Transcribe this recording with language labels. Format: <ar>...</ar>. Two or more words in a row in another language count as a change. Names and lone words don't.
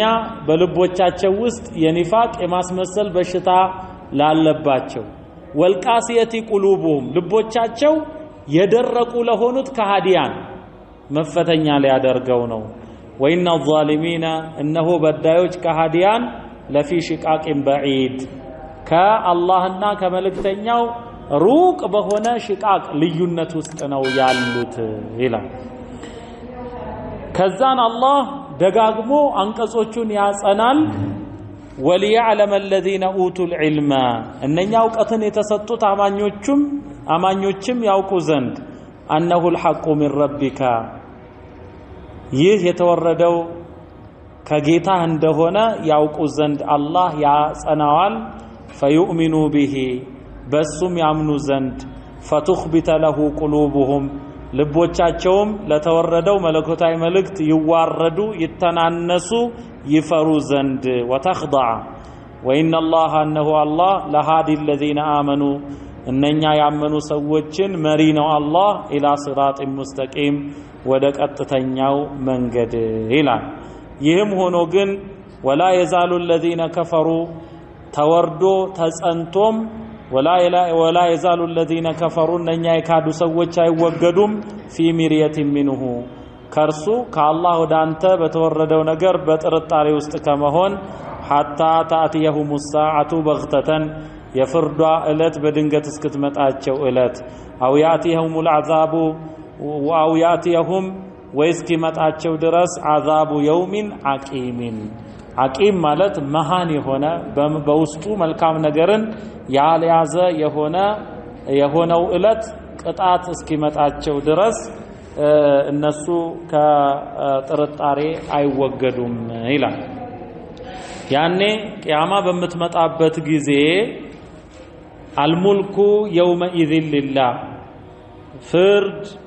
<am>በልቦቻቸው ውስጥ የኒፋቅ የማስመሰል በሽታ ላለባቸው</am> <ar>والقاسية قلوبهم</ar> <am>ልቦቻቸው የደረቁ ለሆኑት ከሃዲያን መፈተኛ ሊያደርገው ነው።</am> <ar>وإن الظالمين</ar> <am>እነሆ በዳዮች ከሃዲያን</am> <ar>لفي شقاق بعيد</ar> <am>ከአላህና ከመልእክተኛው ሩቅ በሆነ ሽቃቅ ልዩነት ውስጥ ነው ያሉት ይላል። ከዛን አላህ ደጋግሞ አንቀጾቹን ያጸናል።</am> <ar>وليعلم الذين اوتوا العلم</ar> <am>እነኛ እውቀትን የተሰጡት አማኞችም ያውቁ ዘንድ</am> <ar>أنه الحق من ربك</ar> <am>ይህ የተወረደው ከጌታህ እንደሆነ ያውቁ ዘንድ አላህ ያጸናዋል።</am> <ar>فيؤمنوا به</ar> <am>በሱም ያምኑ ዘንድ</am> <ar>فتخبت له</ar> <am>ቁሉቡሁም ልቦቻቸውም ለተወረደው መለኮታዊ መልእክት ይዋረዱ ይተናነሱ ይፈሩ ዘንድ ወተኽضع</am> <ar>وإن الله</ar> <am>እነሆ አላህ</am> <ar>لهاد الذين آمنوا</ar> <am>እነኛ ያመኑ ሰዎችን መሪ ነው አላህ</am> <ar>إلى صراط</ar> <am>ሙስተቂም ወደ ቀጥተኛው መንገድ ይላል። ይህም ሆኖ ግን</am> <ar>ولا يزال الذين كفروا</ar> <am>ተወርዶ ተጸንቶም</am> <ar>ولا يزال الذين كفروا</ar> <am>እነኛ የካዱ ሰዎች አይወገዱም</am> <ar>في مرية منه</ar> <am>ከርሱ ከአላህ ወደ አንተ በተወረደው ነገር በጥርጣሬ ውስጥ ከመሆን</am> <ar>حتى تأتيهم الساعة بغتة</ar> <am>የፍርዷ እለት በድንገት እስክትመጣቸው እለት አው</am> <ar>يأتيهم العذاب أو يأتيهم</ar> <am>ወይስኪመጣቸው ድረስ</am> <ar>عذاب يوم عقيم عقيم</ar> <am>ማለት መሃን የሆነ በውስጡ መልካም ነገርን ያልያዘ የሆነው እለት ቅጣት እስኪመጣቸው ድረስ እነሱ ከጥርጣሬ አይወገዱም ይላል። ያኔ ቂያማ በምትመጣበት ጊዜ</am> <ar>الملك يومئذ لله</ar> <am>ፍርድ</am>